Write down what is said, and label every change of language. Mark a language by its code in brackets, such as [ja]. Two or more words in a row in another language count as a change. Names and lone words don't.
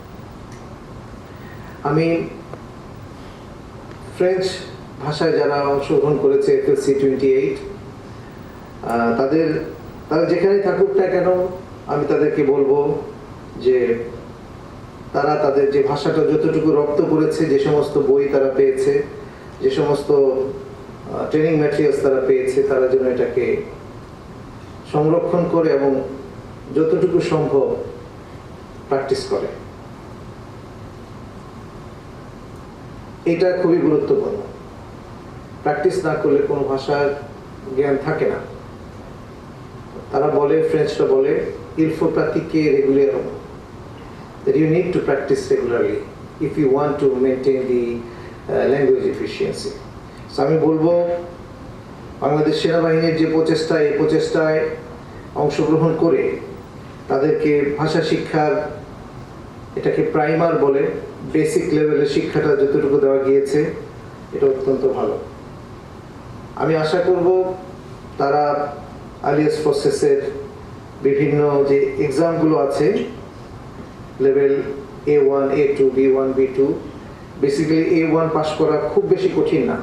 [bn] আমি ফ্রেঞ্চ ভাষায় যারা অংশগ্রহণ করেছে FLC 28, তারা যেখানে থাকুক না কেন, আমি তাদেরকে বলবো যে তারা তাদের যে ভাষাটা যতটুকু রপ্ত করেছে, যে সমস্ত বই তারা পেয়েছে, যে সমস্ত [en] training materials [bn] তারা পেয়েছে, তারা যেন এটাকে সংরক্ষণ করে এবং যতটুকু সম্ভব প্র্যাকটিস করে। এটা খুবই গুরুত্বপূর্ণ। প্র্যাকটিস না করলে কোনো ভাষার জ্ঞান থাকে না। তারা বলে, ফ্রেঞ্চরা বলে, [fr] il faut pratiquer régulièrement, [en] that you need to practice regularly if you want to maintain the language efficiency। [bn] So আমি বলবো বাংলাদেশ সেনাবাহিনীর যে প্রচেষ্টা, এই প্রচেষ্টায় অংশগ্রহণ করে তাদেরকে ভাষা শিক্ষার, এটাকে প্রাইমার বলে, [en] basic level [bn] শিক্ষাটা যতটুকু দেওয়া গিয়েছে এটা অত্যন্ত ভালো। আমি আশা করব তারা আলিয়াস প্রসেসের বিভিন্ন যে এক্সামগুলো আছে, লেভেল A1, A2, B1, B2, বেসিক্যালি A1 পাস করা খুব বেশি কঠিন না।